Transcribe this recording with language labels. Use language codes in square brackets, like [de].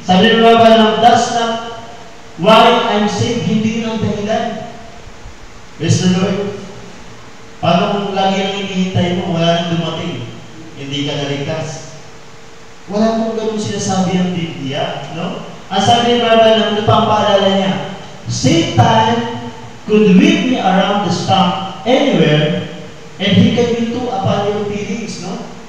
[tl] Sabi ng Baba, [en] that's not why I'm saved. [tl] Hindi yun ang dahilan. [en] Praise the Lord. [tl] Paano kung lagi ang hinihintay mo, wala nang dumating, hindi ka naligtas? Wala kong ganun sinasabi ang Biblia, no? Ang sabi ng Baba, nang napapaalala niya, [en] Satan could whip me around the stump anywhere, and he can win too upon your feelings, no?